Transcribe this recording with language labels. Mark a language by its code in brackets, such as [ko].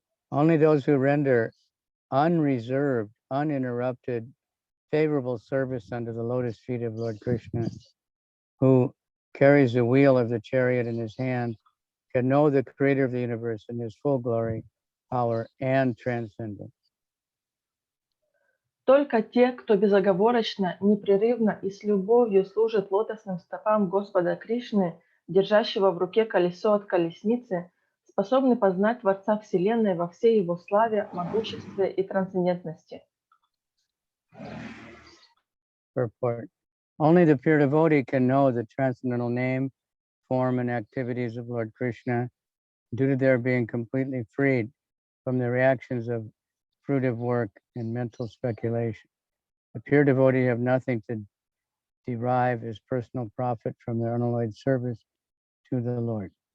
[en] Only those who render unreserved, uninterrupted, favorable service under the lotus feet of Lord Krishna, who carries the wheel of the chariot in his hand, can know the creator of the universe in his full glory, power, and transcendence. [ru] Только те, кто безоговорочно, непрерывно и с любовью служит лотосным стопам Господа Кришны, держащего в руке колесо от колесницы, способны познать Творца Вселенной во всей его славе, могуществе и трансцендентности. [en] Purport. Only the pure devotee can know the transcendental name, form, and activities of Lord Krishna due to their being completely freed from the reactions of fruitive work and mental speculation. The pure devotee have nothing to derive as personal profit from their unalloyed service to the Lord.